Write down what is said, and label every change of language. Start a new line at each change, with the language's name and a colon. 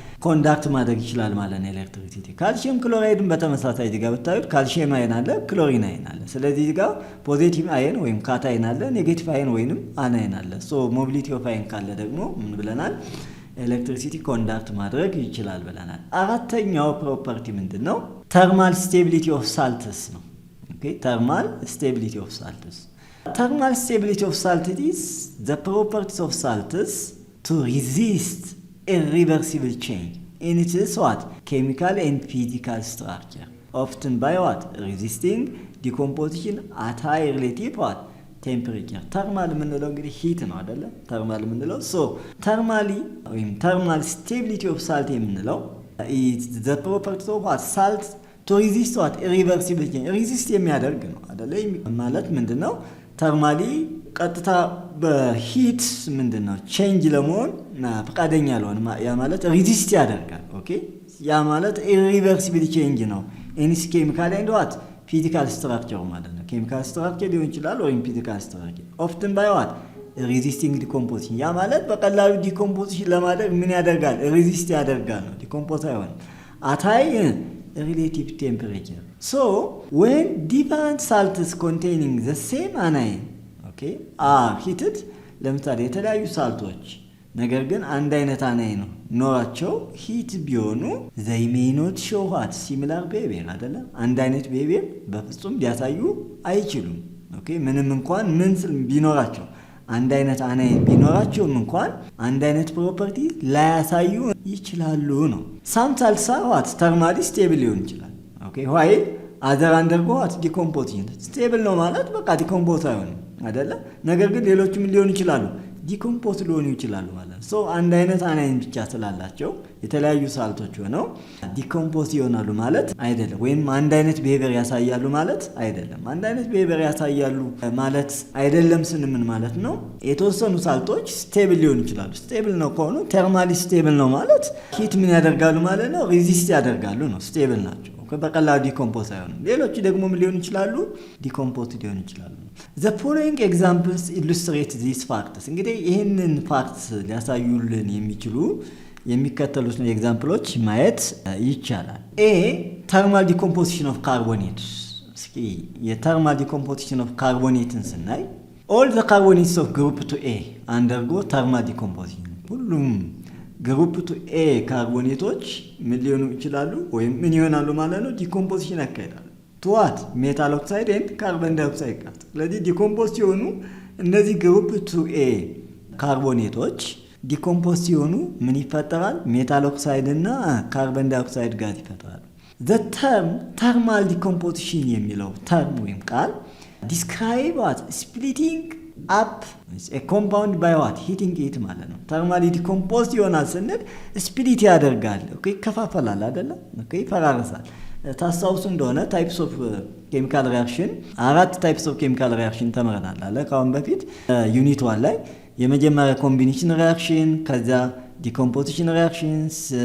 Amharic: ኮንዳክት ማድረግ ይችላል ማለት ነው ኤሌክትሪሲቲ። ካልሲየም ክሎራይድን በተመሳሳይ እዚህ ጋር ብታዩት ካልሲየም አየን አለ፣ ክሎሪን አየን አለ። ስለዚህ እዚህ ጋር ፖዚቲቭ አየን ወይም ካታየን አለ፣ ኔጌቲቭ አየን ወይንም አናይን አለ።
English: ሞቢሊቲ ኦፍ አየን
Amharic: ካለ ደግሞ ምን ብለናል? ኤሌክትሪሲቲ ኮንዳክት ማድረግ ይችላል ብለናል። አራተኛው ፕሮፐርቲ ምንድን ነው?
English: ተርማል ስቴቢሊቲ ኦፍ ሳልትስ
Amharic: ነው።
English: ተርማል ስቴቢሊቲ ኦፍ ሳልትስ thermal stability of salt is the properties of salts to resist irreversible change in its what? Chemical and physical structure. Often by what? Resisting decomposition at high relative what? Temperature.
Amharic: Thermal የምንለው እንግዲህ heat ነው አይደለ?
English: thermal
Amharic: የምንለው
English: so thermally
Amharic: ወይም
English: thermal stability of salt የምንለው is the properties of what? Salt to resist what? Irreversible change.
Amharic: resist የሚያደርግ ነው አይደለ? ማለት ምንድነው? thermally ቀጥታ በሂት ምንድነው? change ለመሆን ፈቃደኛ ያልሆነ ያ ማለት resist ያደርጋል። ኦኬ ያ ማለት
English: irreversible change
Amharic: ነው
English: in its chemical and what? Physical structure
Amharic: ማለት ነው።
English: chemical structure
Amharic: ሊሆን ይችላል ወይም
English: physical structure. often by what? resisting decomposition.
Amharic: ያ ማለት በቀላሉ decomposition ለማድረግ ምን ያደርጋል?
English: resist
Amharic: ያደርጋል ነው።
English: decompose
Amharic: አይሆንም
English: at high relative temperature. So when different salts containing the same anion okay are heated
Amharic: ለምሳሌ የተለያዩ ሳልቶች ነገር ግን አንድ አይነት አናይን ኖራቸው ሂት ቢሆኑ
English: they may not show what? Similar behavior
Amharic: አይደለ? አንድ አይነት behavior በፍጹም ሊያሳዩ አይችሉም። ኦኬ ምንም እንኳን ምን ቢኖራቸው አንድ አይነት አናይን ቢኖራቸውም እንኳን አንድ አይነት ፕሮፐርቲ ላያሳዩ ይችላሉ ነው።
English: some salts are what? Thermally stable
Amharic: ሊሆን ይችላል። ኦኬ
English: while other undergo what? Decomposition.
Amharic: stable ነው ማለት በቃ ዲኮምፖዝ አይሆንም አይደለ? ነገር ግን ሌሎችም ሊሆኑ ይችላሉ ዲኮምፖዝ ሊሆኑ ይችላሉ ማለት ነው። ሶ አንድ አይነት አናይን ብቻ ስላላቸው የተለያዩ ሳልቶች ሆነው ዲኮምፖዝ ይሆናሉ ማለት አይደለም ወይም አንድ አይነት ቢሄቪየር ያሳያሉ ማለት አይደለም። አንድ አይነት ቢሄቪየር ያሳያሉ ማለት አይደለም ስንምን ማለት ነው? የተወሰኑ ሳልቶች ስቴብል ሊሆኑ ይችላሉ። ስቴብል ነው ከሆኑ ተርማሊ ስቴብል ነው ማለት ሂት ምን ያደርጋሉ ማለት ነው? ሬዚስት ያደርጋሉ ነው። ስቴብል ናቸው በቀላሉ ዲኮምፖዝ አይሆንም። ሌሎች ደግሞ ምን ሊሆኑ ይችላሉ? ዲኮምፖዝ ሊሆኑ ይችላሉ።
English: The following examples illustrate these facts.
Amharic: እንግዲህ ይሄንን ፋክት ሊያሳዩልን የሚችሉ የሚከተሉት ኤግዛምፕሎች ማየት ይቻላል።
English: A thermal decomposition of carbonates.
Amharic: እስኪ የተርማል
English: decomposition of carbonates
Amharic: ስናይ
English: all the carbonates of group 2A undergo thermal decomposition.
Amharic: ሁሉም ግሩፕ 2A ካርቦኔቶች ምን ሊሆኑ ይችላሉ ወይም ምን ይሆናሉ ማለት ነው? ዲኮምፖዚሽን ያካሂዳሉ።
English: to what? metal oxide and carbon dioxide
Amharic: ጋር። ስለዚህ ዲኮምፖዝ ሲሆኑ እነዚህ ግሩፕ 2A ካርቦኔቶች ዲኮምፖዝ ሲሆኑ ምን ይፈጠራል? ሜታል ኦክሳይድ እና ካርበን ዳይኦክሳይድ ጋር ይፈጠራል።
English: the term thermal decomposition
Amharic: የሚለው ተርም ወይም ቃል
English: describe what? splitting up a compound by what? heating it
Amharic: ማለት ነው።
English: thermally decomposed
Amharic: ይሆናል ስንል ስፕሊት ያደርጋል። ኦኬ ይከፋፈላል አይደለ? ኦኬ ይፈራረሳል። ታስታውሱ እንደሆነ ታይፕስ ኦፍ ኬሚካል ሪአክሽን 4 ታይፕስ ኦፍ ኬሚካል ሪአክሽን ተመረናል አለ ካሁን በፊት ዩኒት 1 ላይ የመጀመሪያ ኮምቢኔሽን ሪአክሽን ከዛ ዲኮምፖዚሽን ሪአክሽንስ